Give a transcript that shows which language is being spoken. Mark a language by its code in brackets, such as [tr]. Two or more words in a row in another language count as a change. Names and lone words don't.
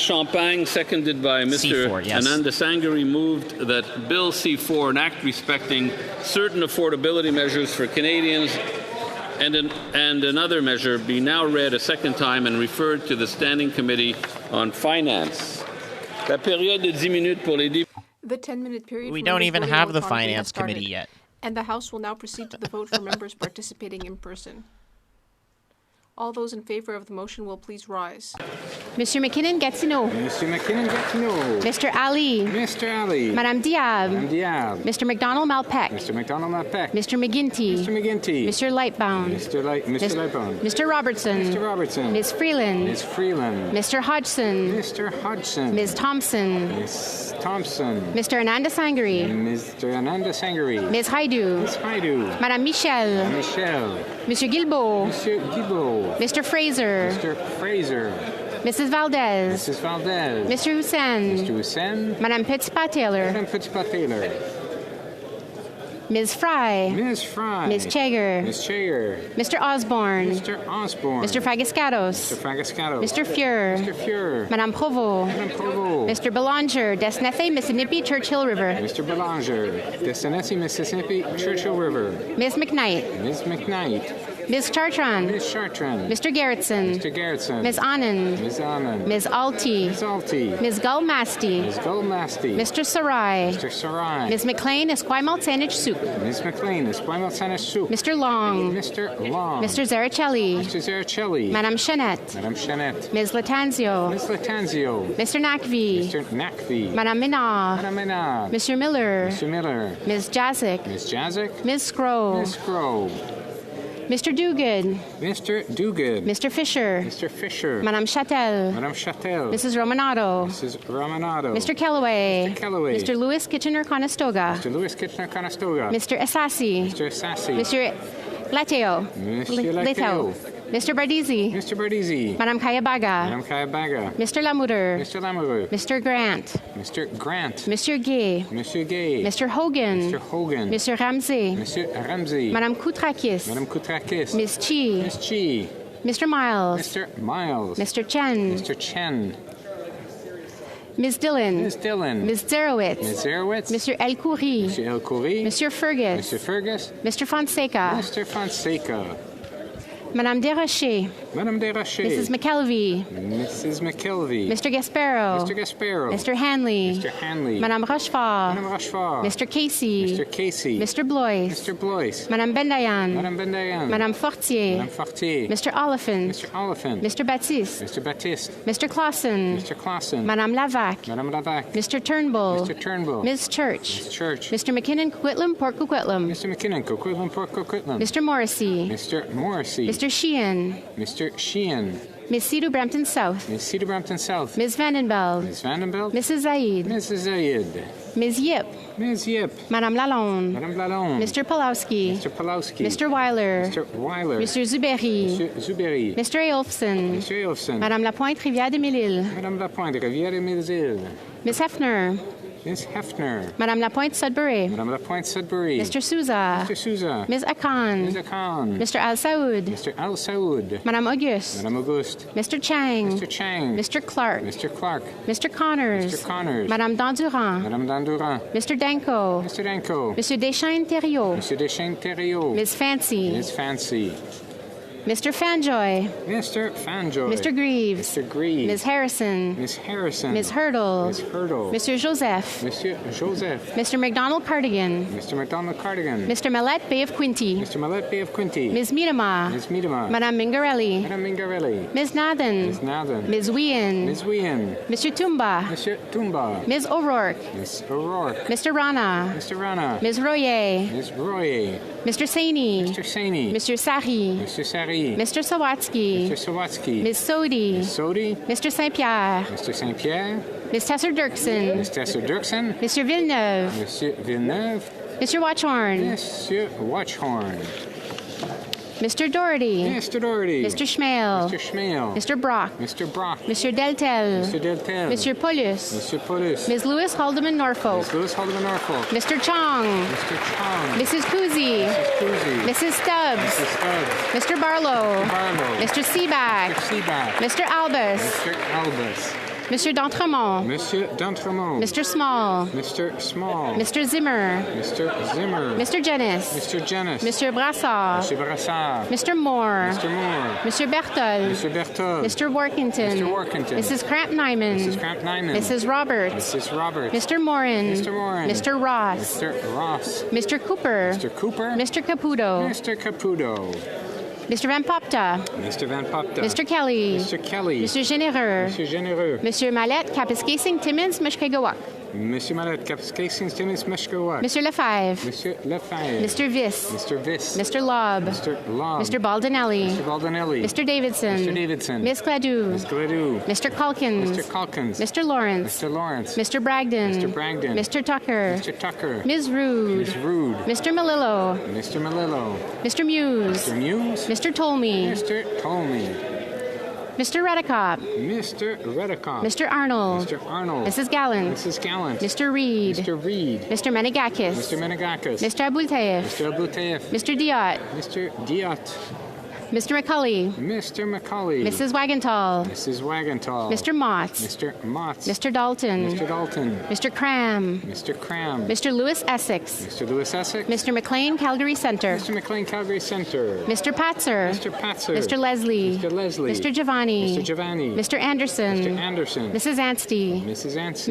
[en] Champagne, seconded by Mr. C4, yes. Ananda Sangari, moved that Bill C-4, an act respecting certain affordability measures for Canadians, and another measure be now read a second time and referred to the Standing Committee on Finance. [fr] La période de 10 minutes pour les députés. [en] The 10-minute period. We don't even have the Finance Committee yet. And the House will now proceed to the vote for members participating in person. All those in favor of the motion will please rise. Mr. McKinnon-Gatineau. Mr. McKinnon-Gatineau. Mr. Ali. Mr. Ali. Madame Diab. Madame Diab. Mr. McDonald-Malpeck. Mr. McDonald-Malpeck. Mr. McGuinty. Mr. McGuinty. Mr. Lightbound. Mr. Lightbound. Mr. Robertson. Mr. Robertson. Ms. Freeland. Ms. Freeland. Mr. Hodgson. Mr. Hodgson. Ms. Thompson. Ms. Thompson. Mr. Ananda Sangari. Mr. Ananda Sangari. Ms. Haidu. Ms. Haidu. Madame Michel. Madame Michel. Mr. Guilbeault. Mr. Guilbeault. Mr. Fraser. Mr. Fraser. Mrs. Valdez. Mrs. Valdez. Mr. Hussain. Mr. Hussain. Madame Petitpas-Taylor. Madame Petitpas-Taylor. Ms. Fry. Ms. Fry. Ms. Chager. Ms. Chager. Mr. Osborne. Mr. Osborne. Mr. Fragascatos. Mr. Fragascatos. Mr. Fuhr. Mr. Fuhr. Madame Provost. Madame Provost. Mr. Belanger, Desnethe, Mississippi, Churchill River. Mr. Belanger, Desnethe, Mississippi, Churchill River. Ms. McKnight. Ms. McKnight. Ms. Chartrand. Ms. Chartrand. Mr. Gerritsen. Mr. Gerritsen. Ms. Anand. Ms. Anand. Ms. Alti. Ms. Alti. Ms. Gulmasti. Ms. Gulmasti. Mr. Sarai. Mr. Sarai. Ms. McLean Esquimalt Sandwich Soup. Ms. McLean, Esquimalt Sandwich Soup. Mr. Long. Mr. Long. Mr. Zaricelli. Mr. Zaricelli. Madame Chanette. Madame Chanette. Ms. Latanzio. Ms. Latanzio. Mr. Nakvi. Mr. Nakvi. Madame Minard. Madame Minard. Mr. Miller. Mr. Miller. Ms. Jazik. Ms. Jazik. Ms. Scrow. Ms. Scrow. Mr. Duguid. Mr. Duguid. Mr. Fisher. Mr. Fisher. Madame Chattel. Madame Chattel. Mrs. Romanato. Mrs. Romanato. Mr. Kellaway. Mr. Kellaway. Mr. Lewis Kitchener-Conestoga. Mr. Lewis Kitchener-Conestoga. Mr. Assassi. Mr. Assassi. Mr. Lateo. Mr. Lateo. Mr. Bardizi. Mr. Bardizi. Madame Kayabaga. Madame Kayabaga. Mr. Lamoureux. Mr. Lamoureux. Mr. Grant. Mr. Grant. Monsieur Gay. Monsieur Gay. Mr. Hogan. Mr. Hogan. Mr. Ramsey. Monsieur Ramsey. Madame Koutrakis. Madame Koutrakis. Ms. Chi. Miss Chi. Mr. Miles. Mr. Miles. Mr. Chen. Mr. Chen. Ms. Dillon. Ms. Dillon. Ms. Zerowitz. Ms. Zerowitz. Mr. El Khoury. Mr. El Khoury. Mr. Fergus. Mr. Fergus. Mr. Fonseca. Mr. Fonseca. Madame Desrochers. Madame Desrochers. Mrs. McKelvey. Mrs. McKelvey. Mr. Gasparo. Mr. Gasparo. Mr. Hanley. Mr. Hanley. Madame Rochefort. Madame Rochefort. Mr. Casey. Mr. Casey. Mr. Blois. Mr. Blois. Madame Bendayan. Madame Bendayan. Madame Fortier. Madame Fortier. Mr. Oliphant. Mr. Oliphant. Mr. Baptiste. Mr. Baptiste. Mr. Clausen. Mr. Clausen. Madame Lavac. Madame Lavac. Mr. Turnbull. Mr. Turnbull. Ms. Church. Ms. Church. Mr. McKinnon Coquitlam Port Coquitlam. Mr. McKinnon Coquitlam Port Coquitlam. Mr. Morrissey. Mr. Morrissey. Mr. Sheehan. Mr. Sheehan. Ms. Cedar Brampton South. Ms. Cedar Brampton South. Ms. Vandenbeld. Ms. Vandenbeld. Mrs. Zaid. Mrs. Zaid. Ms. Yip. Ms. Yip. Madame Lalonde. Madame Lalonde. Mr. Pulowski. Mr. Pulowski. Mr. Weiler. Mr. Weiler. Mr. Zuberi. Mr. Zuberi. Mr. Eolfson. Mr. Eolfson. Madame Lapointe, Rivière de Mille-Îles. Madame Lapointe, Rivière de Mille-Îles. Ms. Hefner. Ms. Hefner. Madame Lapointe, Sudbury. Madame Lapointe, Sudbury. Mr. Souza. Mr. Souza. Ms. Akan. Ms. Akan. Mr. Al Saoud. Mr. Al Saoud. Madame Auguste. Madame Auguste. Mr. Chang. Mr. Chang. Mr. Clark. Mr. Clark. Mr. Connors. Mr. Connors. Madame Dandurand. Madame Dandurand. Mr. Danko. Mr. Danko. Monsieur Deschaines Thériault. Monsieur Deschaines Thériault. Ms. Fancy. Ms. Fancy. Mr. Fanjoy. Mr. Fanjoy. Mr. Greaves. Mr. Greaves. Ms. Harrison. Ms. Harrison. Ms. Hurdle. Ms. Hurdle. Mr. Joseph. Monsieur Joseph. Mr. McDonald Cardigan. Mr. McDonald Cardigan. Mr. Millette Bay of Quinty. Mr. Millette Bay of Quinty. Ms. Miedema. Ms. Miedema. Madame Mingarelli. Madame Mingarelli. Ms. Nathan. Ms. Nathan. Ms. Wien. Ms. Wien. Mr. Tumba. Monsieur Tumba. Ms. O'Rourke. Ms. O'Rourke. Mr. Rana. Mr. Rana. Ms. Royer. Ms. Royer. Mr. Saini. Mr. Saini. Mr. Sari. Mr. Sari. Mr. Sawatsky. Mr. Sawatsky. Ms. Sodi. Ms. Sodi. Mr. St. Pierre. Mr. St. Pierre. Ms. Tesser Dirksen. Ms. Tesser Dirksen. Mr. Villeneuve. Monsieur Villeneuve. Mr. Watchhorn. Monsieur Watchhorn. Mr. Doherty. Mr. Doherty. Mr. Schmale. Mr. Schmale. Mr. Brock. Mr. Brock. Mr. Deltel. Mr. Deltel. Mr. Paulus. Mr. Paulus. Ms. Lewis Haldeman Norfolk. Ms. Lewis Haldeman Norfolk. Mr. Chong. Mr. Chong. Mrs. Kuzi. Mrs. Kuzi. Mrs. Stubbs. Mrs. Stubbs. Mr. Barlow. Mr. Barlow. Mr. Seaback. Mr. Seaback. Mr. Albus. Mr. Albus. Mr. D'Entremont. Monsieur D'Entremont. Mr. Small. Mr. Small. Mr. Zimmer. Mr. Zimmer. Mr. Jennis. Mr. Jennis. Mr. Brassard. Mr. Brassard. Mr. Moore. Mr. Moore. Mr. Berthold. Mr. Berthold. Mr. Workington. Mr. Workington. Mrs. Cramp-Nyman. Mrs. Cramp-Nyman. Mrs. Roberts. Mrs. Roberts. Mr. Morin. Mr. Morin. Mr. Ross. Mr. Ross. Mr. Cooper. Mr. Cooper. Mr. Caputo. Mr. Caputo. Mr. Van Popta. Mr. Van Popta. Mr. Kelly. Mr. Kelly. Mr. Généreux. Mr. Généreux. Mr. Mallette, Kapuskasing, Timmins, Mushkegawak. Monsieur Mallet, Kapuskasing, Timmins, Mushkegawak. Mr. Lefebvre. Monsieur Lefebvre. Mr. Viss. Mr. Viss. Mr. Lobb. Mr. Lobb. Mr. Baldinelli. Mr. Baldinelli. Mr. Davidson. Mr. Davidson. Miss Gladue. Miss Gladue. Mr. Calkins. Mr. Calkins. Mr. Lawrence. Mr. Lawrence. Mr. Bragdon. Mr. Bragdon. Mr. Tucker. Mr. Tucker. Ms. Rude. Ms. Rude. Mr. Malillo. Mr. Malillo. Mr. Muse. Mr. Muse. Mr. Tolmie. Mr. Tolmie. Mr. Redicott. Mr. Redicott. Mr. Arnold. Mr. Arnold. Mrs. Gallant. Mrs. Gallant. Mr. Reed. Mr. Reed. Mr. Menegakis. Mr. Menegakis. Mr. Abultaif. Mr. Abultaif. Mr. Diot. Mr. Diot. Mr. McCulley. Mr. McCulley. Mrs. Wagenthal. Mrs. Wagenthal. Mr. Motts. Mr. Motts. Mr. Dalton. Mr. Dalton. Mr. Cram. Mr. Cram. Mr. Lewis Essex. Mr. Lewis Essex. Mr. McLean Calgary Centre. Mr. McLean Calgary Centre. Mr. Patzer. Mr. Patzer. Mr. Leslie. Mr. Leslie. Mr. Giovanni. Mr. Giovanni. Mr. Anderson. Mr. Anderson. Mrs. Anstey. Mrs. Anstey.